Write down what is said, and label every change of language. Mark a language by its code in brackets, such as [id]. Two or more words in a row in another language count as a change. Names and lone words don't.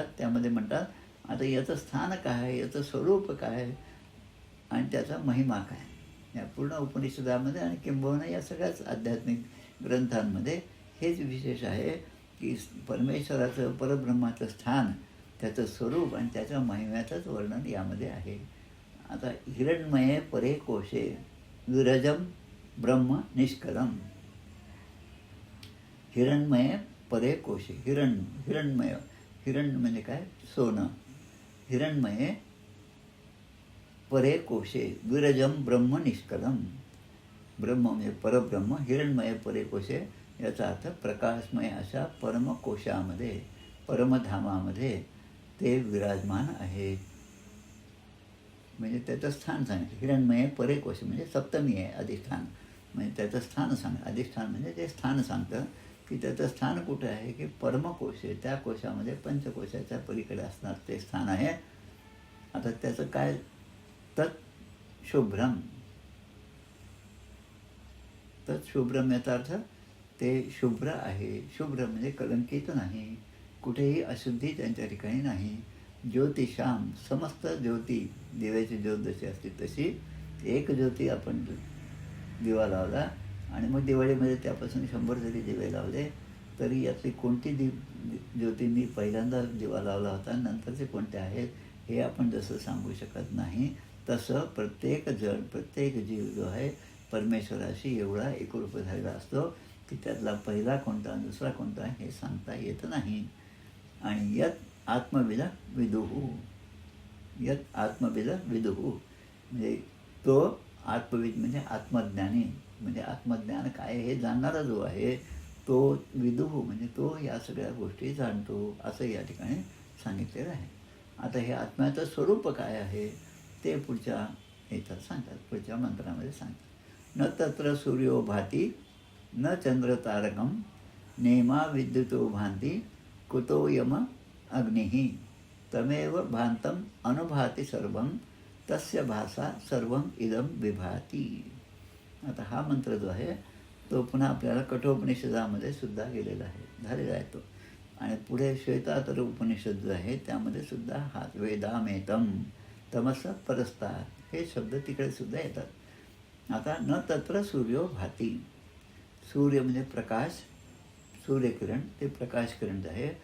[mr] त्यामध्ये म्हणतात आता याचं स्थान काय, याचं स्वरूप काय आणि त्याचा महिमा काय. या पूर्ण उपनिषदामध्ये आणि किंबहुना या सगळ्याच आध्यात्मिक ग्रंथांमध्ये हेच विशेष आहे की परमेश्वराचं, परब्रह्माचं स्थान, त्याचं स्वरूप आणि त्याच्या महिम्याचंच वर्णन यामध्ये आहे. [sa] आता हिरण्मये परे कोशे विरजम ब्रह्म निष्कलम. हिरण्मये परे कोशे, हिरण्मय, [mr] हिरण म्हणजे काय, सोनं. [sa] हिरण्मये परे कोशे विरजम ब्रह्म निष्कलम. [mr] ब्रह्म म्हणजे परब्रह्म, [sa] हिरण्मय परे कोशे [mr] याचा अर्थ प्रकाशमय अशा परमकोशामध्ये, परमधामामध्ये ते विराजमान आहेत. म्हणजे त्याचं स्थान सांगितलं. [sa] हिरण्मय परे कोश [mr] म्हणजे सप्तमी आहे, अधिष्ठान म्हणजे त्याचं स्थान अधिष्ठान म्हणजे ते स्थान सांगतं की त्याचं स्थान कुठे आहे की परमकोश आहे, त्या कोशामध्ये पंचकोशाच्या पलीकडे असणार ते स्थान आहे. आता त्याचं काय, [sa] तत् शुभ्रम. तत् शुभ्रम [mr] याचा अर्थ ते शुभ्र आहे. शुभ्र म्हणजे कलंकित नाही, कुठेही अशुद्धी त्यांच्या ठिकाणी नाही. ज्योतिषाम, समस्त ज्योती, दिव्याची ज्योत जशी असते तशी एक ज्योती आपण दिवा लावला आणि मग दिवाळीमध्ये त्यापासून 100 जरी दिवे लावले तरी यातली कोणती ज्योती मी पहिल्यांदा दिवा लावला होता, नंतरचे कोणते आहेत हे आपण जसं सांगू शकत नाही, तसं प्रत्येक जण, प्रत्येक जीव जो आहे परमेश्वराशी एवढा एकरूप झालेला असतो की त्यातला पहिला कोणता, दुसरा कोणता हे सांगता येत नाही. आणि [sa] यत आत्मविद विदुहू, यत आत्मविद विदुहू [mr] म्हणजे तो आत्मविद म्हणजे आत्मज्ञानी, म्हणजे आत्मज्ञान काय हे जाणणारा जो आहे तो विदुहू म्हणजे तो या सगळ्या गोष्टी जाणतो, असं या ठिकाणी सांगितलेलं आहे. आता हे आत्म्याचं स्वरूप काय आहे ते पुढच्या ह्याच्यात सांगतात, पुढच्या मंत्रामध्ये सांगतात. [sa] न तत्र सूर्यो भाती न चंद्र तारकम नेमा विद्युतो भांती कुतो यम अग्निः तमेव भांतम अनुभाती सर्वं तस्य भासा सर्वं इदम विभाती. [mr] आता हा मंत्र जो आहे तो पुन्हा आपल्याला कठोपनिषदामध्ये सुद्धा गेलेला आहे, झालेला आहे तो. आणि पुढे श्वेतातर उपनिषद जो आहे त्यामध्ये सुद्धा हा [sa] वेदामेतम तमस परस्तार [mr] हे शब्द तिकडे सुद्धा येतात. आता [sa] न तत्र सूर्यो भाती, [mr] सूर्य म्हणजे प्रकाश, सूर्यकिरण ते प्रकाश किरण जे आहे.